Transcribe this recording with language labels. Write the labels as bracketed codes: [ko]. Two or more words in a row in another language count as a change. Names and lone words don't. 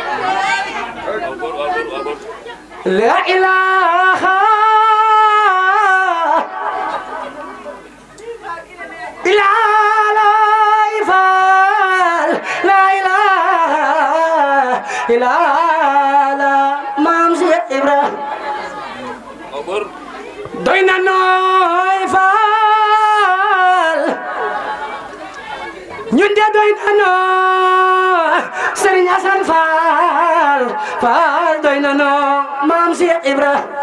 [ar] لا إله إلا الله يفعل لا إله إلا الله مامسي إبراهيم [wo] doyna nooy faal ñun de doyna noo Serigne Assane Fall Fall doyna noo maam Cheikh Ibra